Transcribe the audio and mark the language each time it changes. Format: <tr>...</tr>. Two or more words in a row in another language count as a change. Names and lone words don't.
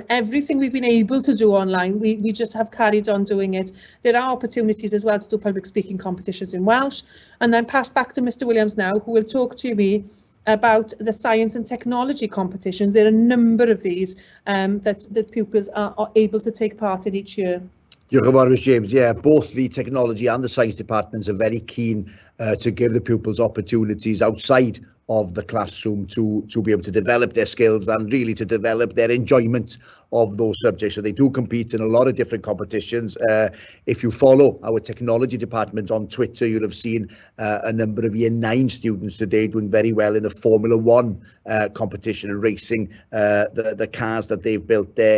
<en>Everything we've been able to do online, we just have carried on doing it. There are opportunities as well to do public speaking competitions in Welsh. And then pass back to Mr. Williams now, who will talk to me about the science and technology competitions. There are a number of these that pupils are able to take part in each year.</en> <cy>Diolch yn fawr, Ms James.</cy> <en>Yeah, both the technology and the science departments are very keen to give the pupils opportunities outside of the classroom to be able to develop their skills and really to develop their enjoyment of those subjects. So they do compete in a lot of different competitions. If you follow our technology department on Twitter, you'll have seen a number of Year 9 students today doing very well in the Formula 1 competition and racing the cars that they've built there.</en>